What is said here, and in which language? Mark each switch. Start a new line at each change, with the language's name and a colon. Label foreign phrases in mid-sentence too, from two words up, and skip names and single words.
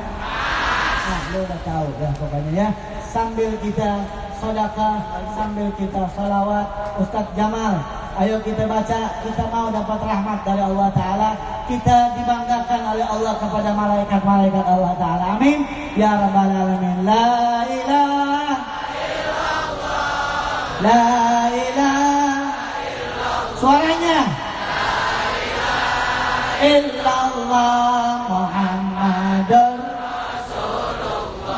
Indonesian: Lo udah tahu ya pokoknya ya. Sambil kita sedekah, sambil kita salawat, Ustadz Jamal, ayo kita baca, kita mau dapat rahmat dari
Arabic: الله تعالى,
Indonesian: kita dibanggakan oleh Allah kepada malaikat-malaikat
Arabic: الله تعالى. آمين يا رب العالمين. لا إله لا إله إلا الله. Suaranya لا إله إلا الله محمد رسول الله.